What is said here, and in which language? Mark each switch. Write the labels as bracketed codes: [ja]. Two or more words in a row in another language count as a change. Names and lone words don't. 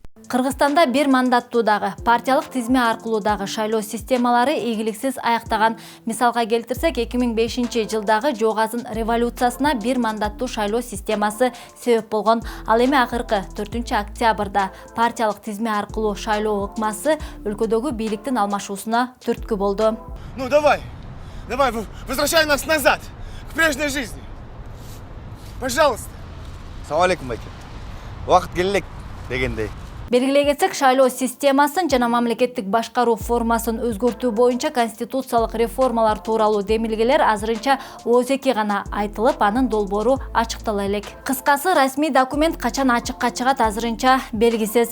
[ky] Кыргызстанда бир мандаттуудагы, партиялык тизме аркылуудагы шайлоо системалары ийгиликсиз аяктаган. Мисалга келтирсек, 2005-жылдагы Жок азын революциясына бир мандаттуу шайлоо системасы себеп болгон. Ал эми акыркы 4-октябрда партиялык тизме аркылуу шайлоо ыкмасы өлкөдөгү бийликтин алмашуусуна түрткү болду. [ru] Ну давай, возвращай нас назад, к прежней жизни. Пожалуйста. [ky] Салам алейкум, байке. Убакыт келелек дегендей. Белгилей кетсек, шайлоо системасын жана мамлекеттик башкаруу формасын өзгөртүү боюнча конституциялык реформалар тууралуу демилгелер азырынча ооз-2 гана айтылып, анын долбоору ачыктала элек. Кыскасы, расмий документ качан ачыкка чыгат азырынча белгисиз.